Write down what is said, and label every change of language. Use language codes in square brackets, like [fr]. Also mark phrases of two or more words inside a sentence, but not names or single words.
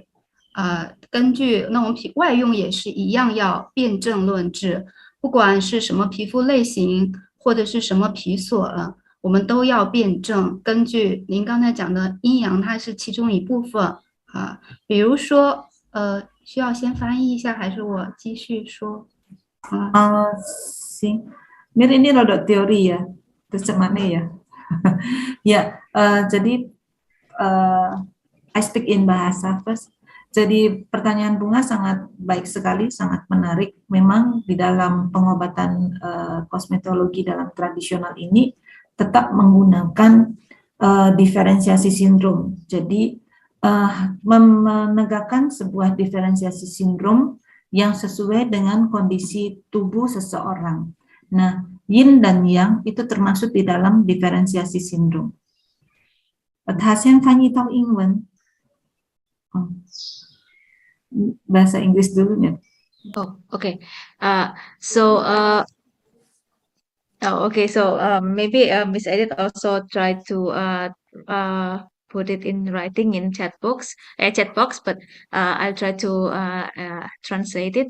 [zh] 根据那我们外用也是一样要辨证论治，不管是什么皮肤类型或者是什么皮所，我们都要辨证。根据您刚才讲的阴阳，它是其中一部分啊。比如说需要先翻译一下，还是我继续说？ [id] 行，ini rada teori ya, terus mana ya? Ya, jadi [en] I speak in bahasa first. [id] Jadi pertanyaan Bunga sangat baik sekali, sangat menarik. Memang di dalam pengobatan kosmetologi dalam tradisional ini tetap menggunakan diferensiasi sindrom. Jadi menegakkan sebuah diferensiasi sindrom yang sesuai dengan kondisi tubuh seseorang. Nah, yin dan yang itu termasuk di dalam diferensiasi sindrom. [zh] 他先翻译到英文。 [id] Bahasa Inggris dulunya. [en] Oh, okay. Maybe Miss Edith also try to put it in writing in chat box, but I'll try to translate it.